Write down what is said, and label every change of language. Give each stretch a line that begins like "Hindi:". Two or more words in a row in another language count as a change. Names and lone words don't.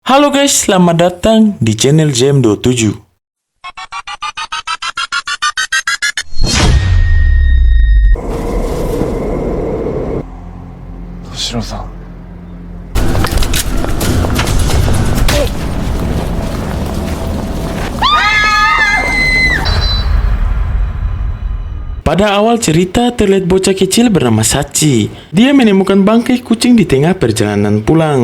Indonesian: Halo guys, selamat datang di channel JM27. Toshiro-san. Pada awal cerita terlihat bocah kecil bernama Sachi. Dia menemukan bangkai kucing di tengah perjalanan pulang.